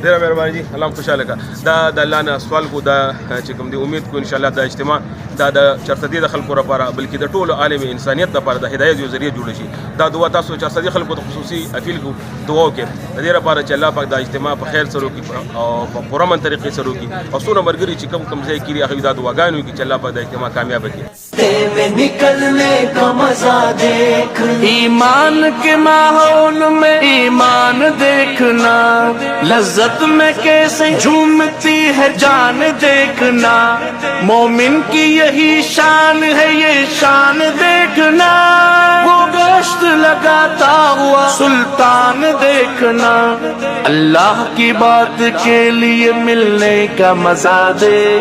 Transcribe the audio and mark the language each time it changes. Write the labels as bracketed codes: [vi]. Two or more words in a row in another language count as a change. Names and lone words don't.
[ps] ډیره مهرباني جی الله خوشاله کا دا د الله نه سوال کو دا چې کوم دی امید کو [ar] ان شاء الله [ps] دا اجتماع دا د چرته د خلکو لپاره بلکې د ټولو عالم انسانیت لپاره د هدایت یو ذریعہ جوړ شي دا دعا تاسو چرته د خلکو ته خصوصي اپیل کو دعا وکړه د دې لپاره چې الله پاک دا اجتماع په خیر سره وکړي او په پوره من طریقې سره وکړي او څونه مرګري چې کوم ځای کړي هغه دا دعاګانې وکړي چې الله پاک دا اجتماع کامیاب کړي [ur] میں نکلنے کا مزہ دیکھ ایمان کے ماحول میں ایمان دیکھنا لذت میں کیسے جھومتی ہے جان دیکھنا مومن کی یہی شان ہے یہ شان دیکھنا وہ گشت لگاتا ہوا سلطان دیکھنا اللہ کی بات کے لیے ملنے کا مزہ دیکھ